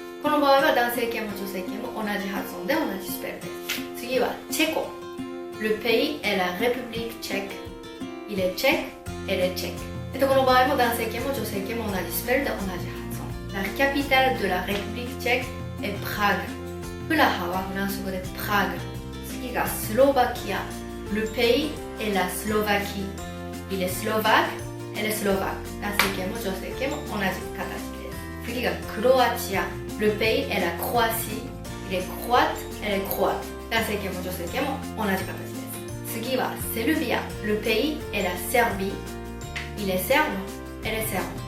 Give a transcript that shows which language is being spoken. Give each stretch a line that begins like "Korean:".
Japanese: この場合は男性形も女性形も同じ発音で同じスペルです。次はチェコ。
French: Le pays est la République tchèque. Il est tchèque. Elle est tchèque.
Japanese: この場合も男性形も女性形も同じスペルで同じ発音。
French: La capitale de la République tchèque est Prague.
Japanese: プラハはフランス語でプラグ。次がスロバキア。
French: Le pays est la Slovaquie. Il est slovaque. Elle est slovaque.
Japanese: 男性形も女性形も同じ形です。次がクロアチア。
French: Le pays est la Croatie. Il est croate. Elle est croate.
Japanese: 男性形も女性形も同じ形です。次はセルビア。
French: Le pays est la Serbie. Il est serbe. Elle est serbe.